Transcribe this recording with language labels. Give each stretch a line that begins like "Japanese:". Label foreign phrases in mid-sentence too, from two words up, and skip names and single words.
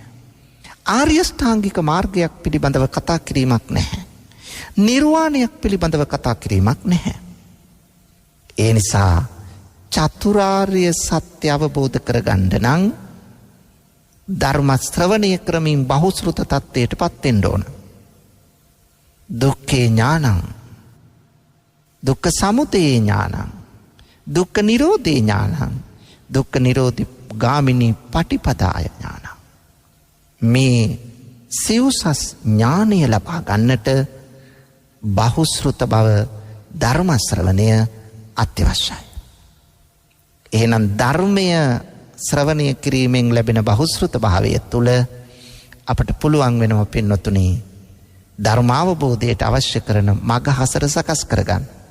Sinhala: ආර්ය ශ්‍රාංගික මාර්ගයක් පිළිබඳව කතා කිරීමක් නැහැ. නිර්වාණයක් පිළිබඳව කතා කිරීමක් නැහැ. ඒ නිසා චතුරාර්ය සත්‍ය අවබෝධ කරගන්න නම් ධර්ම ශ්‍රවණය ක්‍රමයෙන් බහුශ්‍රත තත්ත්වයට පත් වෙන්න ඕන.
Pali: දුක්ඛේ ඥානං, දුක්ඛ සමුදය ඥානං, දුක්ඛ නිරෝධේ ඥානං, දුක්ඛ නිරෝධ ගාමිනී පටිපදාය ඥානං.
Sinhala: මේ සිව්සස් ඥානය ලබා ගන්නට බහුශ්‍රත බව, ධර්ම ශ්‍රවණය අත්‍යවශ්‍යයි. එහෙනම් ධර්මය ශ්‍රවණය කිරීමෙන් ලැබෙන බහුශ්‍රත භාවය තුළ අපට පුළුවන් වෙනවා පින්වතුනි, ධර්මාවබෝධයට අවශ්‍ය කරන මඟ හසර සකස් කරගන්න.